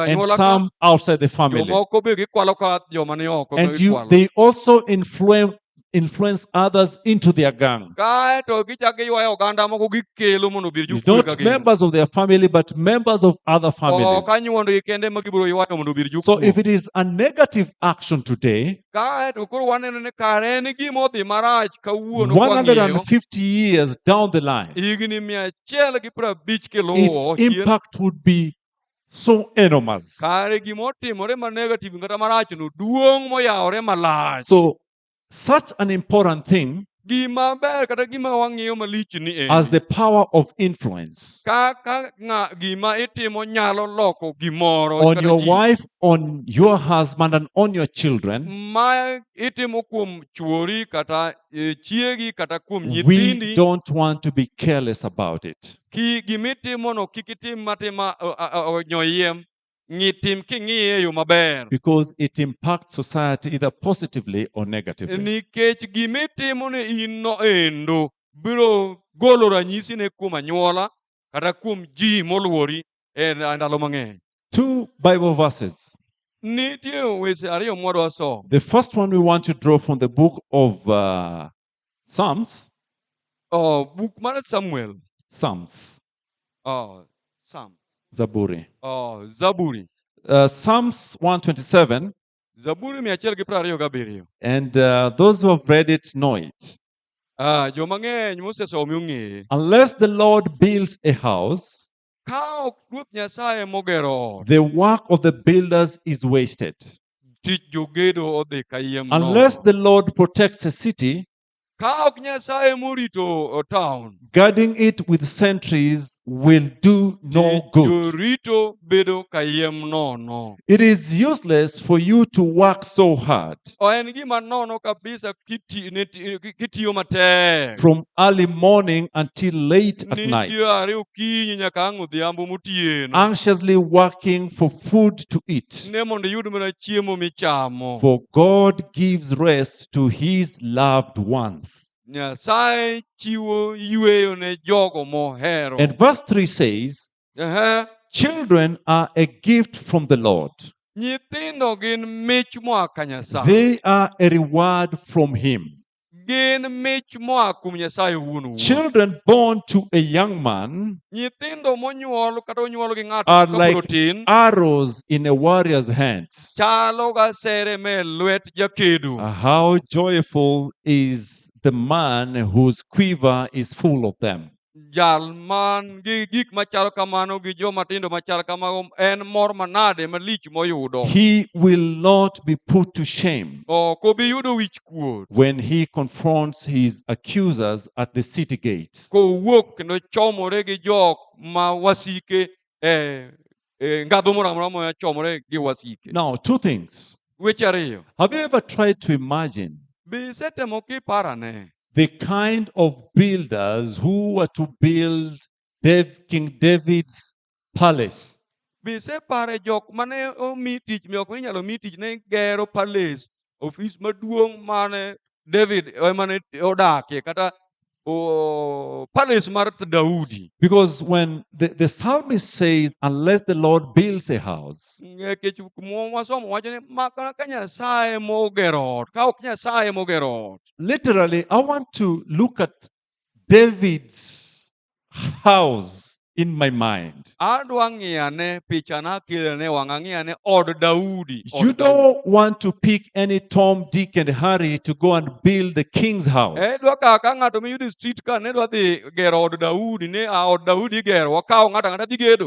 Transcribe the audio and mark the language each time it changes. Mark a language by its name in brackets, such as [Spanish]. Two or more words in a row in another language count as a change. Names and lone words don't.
[English] and [Luo (Kenya and Tanzania)] anyuola ka. [English] some outside the family. [Luo (Kenya and Tanzania)] Jomoko be gikwalo ka joma ni oko [English] And [Luo (Kenya and Tanzania)] gikwalo. [English] they also influence others into their gang. [Luo (Kenya and Tanzania)] Kaeto gichako giywayo oganda moko gikelo mondo obed jokwe ka [English] Not [Luo (Kenya and Tanzania)] gin. [English] members of their family, but members of other families. [Luo (Kenya and Tanzania)] Ok anyuondgi kende ma gibiro ywayo mondo obed [English] So [Luo (Kenya and Tanzania)] jokwe. [English] if it is a negative action today, [Luo (Kenya and Tanzania)] Kaeto koro waneno ni kare en gima odhi marach kawuono kwang'iyo. [English] 150 years down the line, [Luo (Kenya and Tanzania)] Higni 150 kiluwo [English] its [Luo (Kenya and Tanzania)] chien. [English] impact would be so enormous. [Luo (Kenya and Tanzania)] Kare gima otimore ma negative kata marach no duong' moyawore malach. [English] So such an important thing [Luo (Kenya and Tanzania)] Gima ber kata gima wang'iyo malich ni [English] as the power of influence [Luo (Kenya and Tanzania)] kaka gima itimo nyalo loko gimoro [English] on [Luo (Kenya and Tanzania)] kata [English] your [Luo (Kenya and Tanzania)] ji. [English] wife, on your husband, and on your children, [Luo (Kenya and Tanzania)] Ma itimo kuom chuori kata chiegi kata kuom [English] we [Luo (Kenya and Tanzania)] nyithindi. [English] don't want to be careless about it. [Luo (Kenya and Tanzania)] Gimitimo no kik itim matima nyoyiem. Tim king'iye e yo maber. [English] Because it impacts society either positively or negatively. [Luo (Kenya and Tanzania)] Nikech gimitimo ne in no endo biro golo ranyisi ne kuom anyuola kata kuom ji moluori e ndalo mang'eny. [English] 2 Bible verses. [Luo (Kenya and Tanzania)] Nitie weche ariyo mwadwa somo. [English] The first one we want to draw from the book of Psalms. [Luo (Kenya and Tanzania)] Buk mar Samuel. [English] Psalms. [Luo (Kenya and Tanzania)] Sam. Zaburi. Zaburi. [English] Psalms 127. [Luo (Kenya and Tanzania)] Zaburi 127. [English] And those who have read it know it. [Luo (Kenya and Tanzania)] Joma ng'eny mosesome ong'eye. [English] Unless the Lord builds a house, [Luo (Kenya and Tanzania)] Ka ok Ruoth Nyasaye mogero ot, [English] the work of the builders is wasted. [Luo (Kenya and Tanzania)] tich jogedo odhi kayiem [English] Unless [Luo (Kenya and Tanzania)] nono. [English] the Lord protects a city, [Luo (Kenya and Tanzania)] Ka ok Nyasaye morito town, [English] guarding it with sentries will do no good. [Luo (Kenya and Tanzania)] jorito bedo kayiem nono. [English] It is useless for you to work so hard [Luo (Kenya and Tanzania)] En gima nono kabisa kitiyo matek. [English] from early morning until late at night, [Luo (Kenya and Tanzania)] Nitiere okinyi nyaka ang' odhiambo motieno. [English] anxiously working for food to eat. [Luo (Kenya and Tanzania)] Ne mondo iyud mana chiemo michamo. [English] For God gives rest to his loved ones. [Luo (Kenya and Tanzania)] Nyasaye chiwo yweyo ne jogo mohero. [English] And verse 3 says, [Luo (Kenya and Tanzania)] Ehe. [English] children are a gift from the Lord. [Luo (Kenya and Tanzania)] Nyithindo gin mich moa ka Nyasaye. [English] They are a reward from him. [Luo (Kenya and Tanzania)] Gin mich moa kuom Nyasaye wuon wuon. [English] Children born to a young man [Luo (Kenya and Tanzania)] Nyithindo monyuol kata onyuol gi ng'ato [English] are [Luo (Kenya and Tanzania)] kapod [English] like [Luo (Kenya and Tanzania)] otin, [English] arrows in a warrior's hands. [Luo (Kenya and Tanzania)] chalo ga sere me lwet jakedo. [English] How joyful is the man whose quiver is full of them. [Luo (Kenya and Tanzania)] Jal man gi gik machalo kamano gi joma tindo machalo kamago en mor manade malich moyudo. [English] He will not be put to shame [Luo (Kenya and Tanzania)] Ok obi yudo wich kuot [English] when he confronts his accusers at the city gates. [Luo (Kenya and Tanzania)] kowuok kendo chomore gi jok ma wasike ngadho moro amora moya chomore gi wasike. [English] Now, 2 things. [Luo (Kenya and Tanzania)] Weche ariyo. [English] Have you ever tried to imagine [Luo (Kenya and Tanzania)] Be isetemo kiparane [English] the kind of builders who were to build King David's palace? [Luo (Kenya and Tanzania)] Be isepare jok mane omi tich ok inyalo mi tich ne gero palace, ofis maduong' mane David mane odakie kata palace mar Daudi. [English] Because when the psalmist says, unless the Lord builds a house, [Luo (Kenya and Tanzania)] Nikech wasomo wacho ni maka ka Nyasaye mogero ot, ka ok Nyasaye mogero ot. [English] literally, I want to look at David's house in my mind. [Luo (Kenya and Tanzania)] Adwa ng'iyane pichana kelone wang'a ng'iyane od Daudi. [English] You don't want to pick any Tom, Dick, and Harry to go and build the king's house. [Luo (Kenya and Tanzania)] Dwa ka ng'ato miyudo street ka ne dwa dhi gero od Daudi ne od Daudi igero wakawo ng'ato ang'ata dhi gedo.